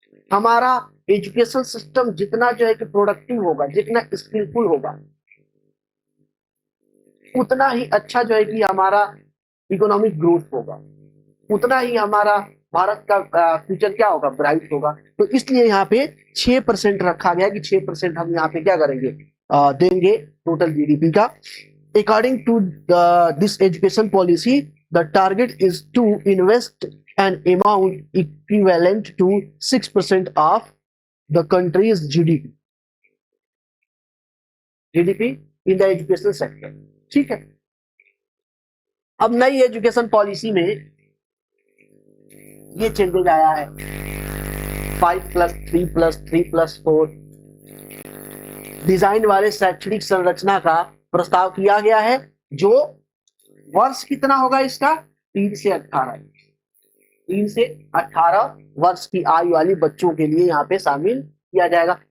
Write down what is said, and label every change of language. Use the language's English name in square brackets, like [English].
[Hindi] हमारा education system जितना जो है कि प्रोडक्टिव होगा, जितना स्किलफुल होगा, उतना ही अच्छा जो है कि हमारा इकोनॉमिक ग्रोथ होगा, उतना ही हमारा भारत का फ्यूचर क्या होगा, ब्राइट होगा। तो इसलिए यहाँ पे 6% रखा गया कि 6% हम यहाँ पे क्या करेंगे, देंगे टोटल जीडीपी का। [English] According to this education policy the target is to invest an amount equivalent to 6% of the country's GDP in the education sector। [Hindi] ठीक है। अब नई एजुकेशन पॉलिसी में ये चेंजेज आया है, 5+3+3+4 डिजाइन वाले शैक्षणिक संरचना का प्रस्ताव किया गया है, जो वर्ष कितना होगा इसका, 3 से 18 3 से 18 वर्ष की आयु वाली बच्चों के लिए यहाँ पे शामिल किया जाएगा।